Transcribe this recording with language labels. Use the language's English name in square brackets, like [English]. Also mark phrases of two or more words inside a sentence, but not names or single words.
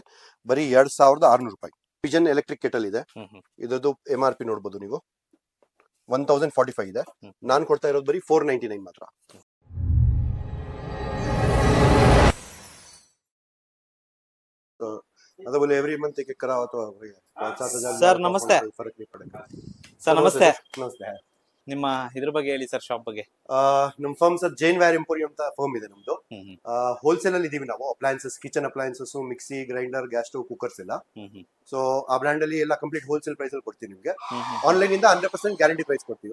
[Kannada] ಬರೀ 2600 ರೂಪಾಯಿ. ಪಿಜನ್ [English] electric kettle [Kannada] ಇದೆ. ಇದರದ್ದು MRP ನೋಡ್ಬೋದು ನೀವು 1045 ಇದೆ. ನಾನು ಕೊಡ್ತಾ ಇರೋದು ಬರೀ 499 ಮಾತ್ರ. [Hindi] ಅದು बोले [English] every month [Hindi] एक करा तो 7,000 [Kannada] ಸರ್ ನಮಸ್ತೆ. [Hindi] फर्क नहीं पड़ेगा. [Kannada] ಸರ್ ನಮಸ್ತೆ. ನಮಸ್ತೆ. ನಿಮ್ಮ ಇದ್ರ ಬಗ್ಗೆ ಹೇಳಿ ಸರ್, ಶಾಪ್ ಬಗ್ಗೆ. ನಮ್ಮ ಫರ್ಮ್ ಸರ್ ಜೈನ್ ವ್ಯಾರ್ ಎಂಪೋರಿಯಂ ಅಂತ ಫರ್ಮ್ ಇದೆ ನಮ್ದು. ಹೋಲ್ಸೇಲ್ ಅಲ್ಲಿ ಇದೀವಿ ನಾವು. ಅಪ್ಲಯನ್ಸಸ್, [English] kitchen appliances, [Kannada] ಮಿಕ್ಸಿ, ಗ್ರೈಂಡರ್, [English] gas stove, [Kannada] ಕುಕ್ಕರ್ಸ್ ಎಲ್ಲ. ಸೊ ಆ ಬ್ರ್ಯಾಂಡ್ ಅಲ್ಲಿ ಎಲ್ಲ [English] complete wholesale price [Kannada] ಅಲ್ಲಿ ಕೊಡ್ತೀವಿ ನಿಮ್ಗೆ. ಆನ್ಲೈನ್ ಇಂದ 100% [English] guarantee price [Kannada] ಕೊಡ್ತೀವಿ.